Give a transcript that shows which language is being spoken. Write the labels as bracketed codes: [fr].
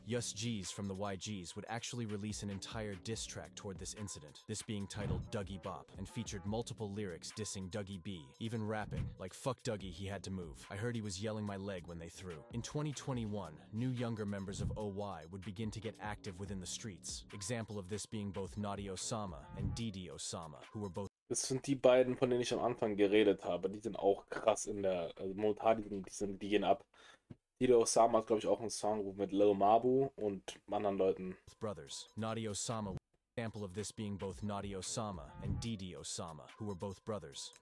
[en] Yus G's from the YG's would actually release an entire diss track toward this incident, this being titled Dougie Bop, and featured multiple lyrics dissing Dougie B, even rapping, like "fuck Dougie, he had to move. I heard he was yelling my leg when they threw." In 2021, new younger members of OY would begin to get active within the streets. Example of this being both Naughty Osama and Didi Osama, who were both. [de] Das sind die beiden, von denen ich am Anfang geredet habe. Die sind auch krass in der, also momentan, die gehen ab. Didi Osama hat, glaube ich, auch einen Song mit Lil Mabu und anderen Leuten. [en] Brothers. Naughty Osama. Example of this being both Naughty Osama and Didi Osama, who were both brothers.